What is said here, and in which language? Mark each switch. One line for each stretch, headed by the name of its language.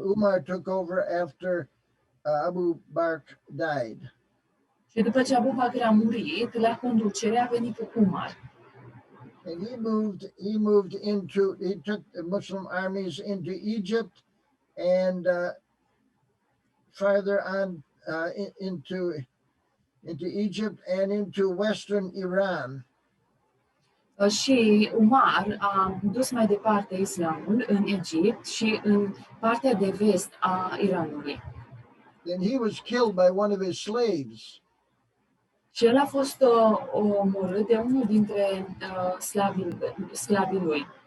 English: Umar took over after Abu Bakr died.
Romanian: Și după ce Abu Bakr a murit, la conducere a venit Umar.
English: And he took the Muslim armies into Egypt and farther on into Egypt and into western Iran.
Romanian: Și Umar a dus mai departe islamul în Egipt și în partea de vest a Iranului.
English: And he was killed by one of his slaves.
Romanian: Și el a fost omorât de unul dintre sclavii lui.